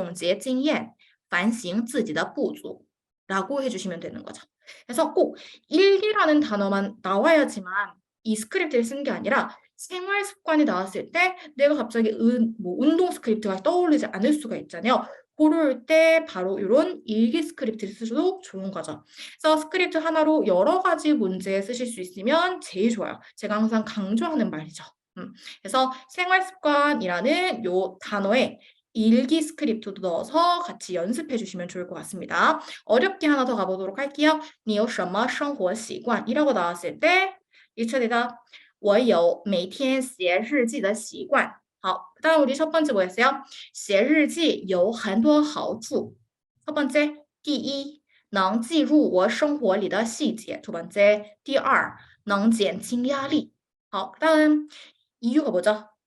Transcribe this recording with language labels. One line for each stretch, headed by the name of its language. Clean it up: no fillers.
Chinese: 我觉得写日记是一个很好的习惯，因为它能记录生活，留下回忆。此外，也可以通过写日记回顾一天的生活，从中总结经验，反省自己的不足。
Korean: 라고 해주시면 되는 거죠. 그래서 꼭 일기라는 단어만 나와야지만 이 스크립트를 쓰는 게 아니라 생활 습관이 나왔을 때 내가 갑자기 운동 스크립트가 떠오르지 않을 수가 있잖아요. 그럴 때 바로 이런 일기 스크립트를 쓰셔도 좋은 거죠. 그래서 스크립트 하나로 여러 가지 문제 쓰실 수 있으면 제일 좋아요. 제가 항상 강조하는 말이죠. 그래서 생활 습관이라는 요 단어에 일기 스크립트도 넣어서 같이 연습해 주시면 좋을 것 같습니다. 어렵게 하나 더 가보도록 할게요.
Chinese: 你有什么生活习惯
Korean: 이라고 나왔을 때 1차 대답
Chinese: 我有每天写日记的习惯。好，
Korean: 그다음 우리 첫 번째 뭐였어요?
Chinese: 写日记有很多好处。
Korean: 첫 번째,
Chinese: 第一,能记录我生活里的细节。
Korean: 두 번째,
Chinese: 第二,能减轻压力。好，
Korean: 그다음 이유가 뭐죠?